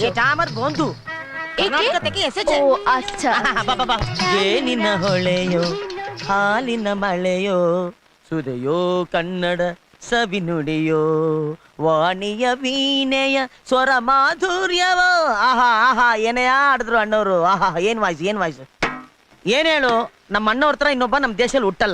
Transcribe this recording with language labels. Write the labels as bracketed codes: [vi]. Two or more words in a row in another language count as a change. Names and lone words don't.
[bn] এটা আমার বন্ধু কর্ণাটক থেকে এসেছে। ও আচ্ছা। বাবা, [kn] ಏನಿನ ಹೊಳೆಯೋ ಹಾಲಿನ ಮಳೆಯೋ ಸುದೆಯೋ ಕನ್ನಡ ಸವಿನುಡಿಯೋ ವಾಣಿಯ ವೀಣೆಯ ಸ್ವರ ಮಾಧುರ್ಯವೋ. ಆಹಾ ಆಹಾ, ಏನೇ ಆಡಿದ್ರು ಅಣ್ಣವರು. ಆಹಾ, ಏನ್ ವಾಯ್ಸ್, ಏನ್ ವಾಯ್ಸ್. ಏನ್ ಹೇಳು, ನಮ್ಮ ಅಣ್ಣವ್ರ ಹತ್ರ ಇನ್ನೊಬ್ಬ ನಮ್ಮ ದೇಶದಲ್ಲಿ ಹುಟ್ಟಲ್ಲ.